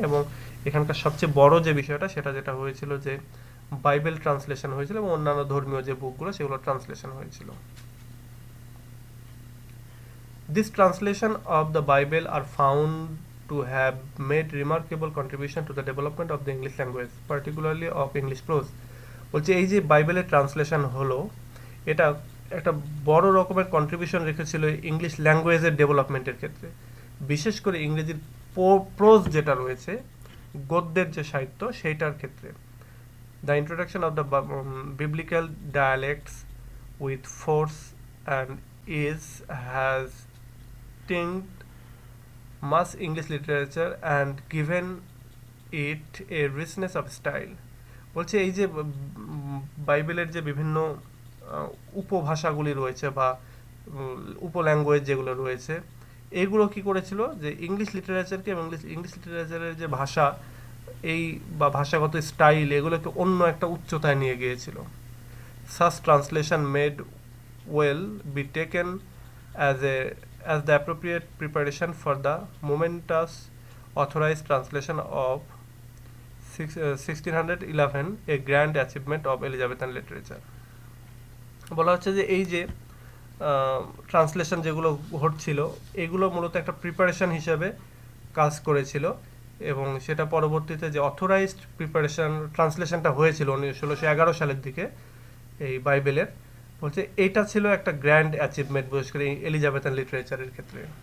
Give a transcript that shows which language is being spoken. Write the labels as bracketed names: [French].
[Bangla] এবং এখানকার সবচেয়ে বড় যে বিষয়টা সেটা যেটা হয়েছিল যে বাইবেল ট্রান্সলেশন হয়েছিল এবং অন্যান্য ধর্মীয় যে বুকগুলো সেগুলো ট্রান্সলেশন হয়েছিল। [English] This translation of the Bible are found to have made remarkable contribution to the development of the English language, particularly of English prose. [Bangla] বলছে এই যে বাইবেলের ট্রান্সলেশন হলো এটা একটা বড় রকমের কন্ট্রিবিউশন রেখেছিল ইংলিশ ল্যাঙ্গুয়েজের ডেভেলপমেন্টের ক্ষেত্রে, বিশেষ করে ইংরেজির প্রোজ যেটা রয়েছে, গদ্যের যে সাহিত্য সেইটার ক্ষেত্রে। [English] The introduction of the biblical dialects with force and ease has tinged much English literature and given it a richness of style. [Bangla] বলছে এই যে বাইবেলের যে বিভিন্ন উপভাষাগুলি রয়েছে বা উপল্যাঙ্গুয়েজ যেগুলো রয়েছে, এইগুলো কি করেছিল যে ইংলিশ লিটারেচারকে এবং ইংলিশ লিটারেচারের যে ভাষা এই বা ভাষাগত স্টাইল এগুলোকে অন্য একটা উচ্চতায় নিয়ে গিয়েছিল। [English] Such translation made will be taken as the appropriate preparation for the momentous authorized translation of 1611, a grand achievement of Elizabethan literature. [Bangla] বলা হচ্ছে যে এই যে ট্রান্সলেশন যেগুলো ঘটছিল এগুলো মূলত একটা প্রিপারেশন হিসেবে কাজ করেছিল, এবং সেটা পরবর্তীতে যে অথরাইজড ট্রান্সলেশনটা হয়েছিল 1611 সালের দিকে এই বাইবেলের, বলছে এইটা ছিল একটা গ্র্যান্ড অ্যাচিভমেন্ট বিশেষ করে এলিজাবেথান লিটারেচারের ক্ষেত্রে।